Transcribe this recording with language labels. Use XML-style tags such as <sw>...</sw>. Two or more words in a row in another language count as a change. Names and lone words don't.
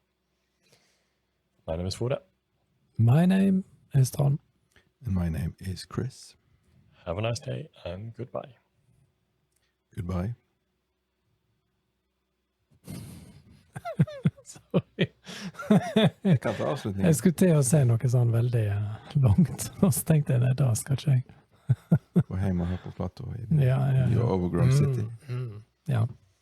<en>My name is Frode. My name is Ton. And my name is Chris. Have a nice day and goodbye. Goodbye. Sorry.</en> <no>Jeg kan ta avslutningen. Jeg skulle til å si noe sånn veldig langt, og så tenkte jeg, nei, da skal ikke jeg. Gå hjem og høre på Plato i Ja. Your Overgrown City. Ja.</no>